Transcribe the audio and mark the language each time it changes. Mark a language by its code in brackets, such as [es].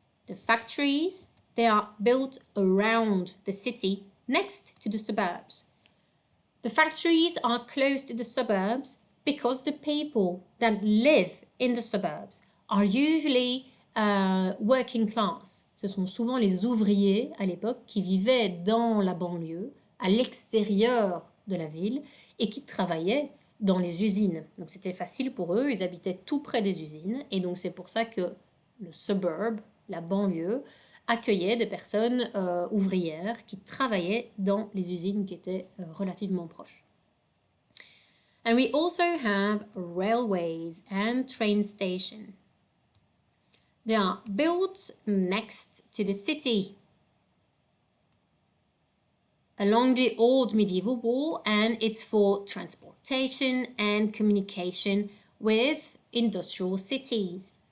[en] The factories, they are built around the city next to the suburbs. The factories are close to the suburbs because the people that live in the suburbs are usually working class. [fr] Ce sont souvent les ouvriers à l'époque qui vivaient dans la banlieue, à l'extérieur de la ville, et qui travaillaient dans les usines. Donc c'était facile pour eux, ils habitaient tout près des usines, et donc c'est pour ça que le suburb, la banlieue, accueillait des personnes ouvrières qui travaillaient dans les usines qui étaient relativement proches. [en] And we also have railways and train stations. They are built next to the city. along the old medieval wall, and it's for transportation and communication with industrial cities.